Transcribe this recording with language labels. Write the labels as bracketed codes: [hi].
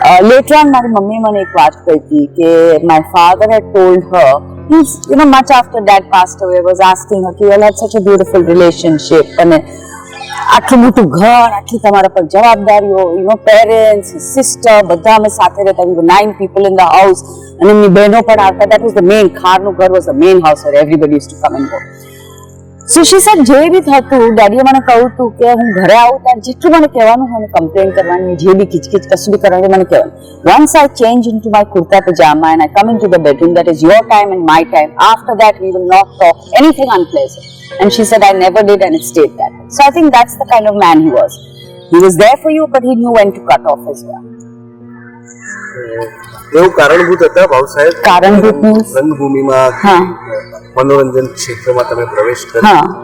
[en] Later on, my mummy [gu] મને એક વાત કહી કે [en] my father had told her, he's, you know, much after dad passed away, was asking her, you all had such a beautiful relationship, [gu] અને આટલું મોટું ઘર, આટલી તમારા પર જવાબદારીઓ, [en] you know, parents, his sister, [gu] બધા અમે સાથે રહેતા. [en] We were 9 people in the house, [gu] અને એમની બહેનો પણ આવતા. [en] That was the main, [gu] ખારનું ઘર [en] was the main house where everybody used to come and go. So she said, [gu] જે બી થતું, ડેડીએ મને કહ્યું હતું કે હું ઘરે આવું ત્યારે જેટલું મને કહેવાનું હોય, કમ્પ્લેન કરવાની, જે બી કિચકિચ કશું બી કરવાની મને કહેવાનું. [en] Once I change into my kurta pajama and I come into the bedroom, that is your time and my time. After that, we will not talk anything unpleasant. And she said, I never did, and it stayed that way. So I think that's the kind of man he was. He was there for you, but he knew when to cut off as well. [gu] એવું કારણભૂત હતા ભાવ સાહેબ? [en] કારણભૂત means? [gu] રંગભૂમિમાં, મનોરંજન ક્ષેત્રમાં તમે પ્રવેશ કર્યો.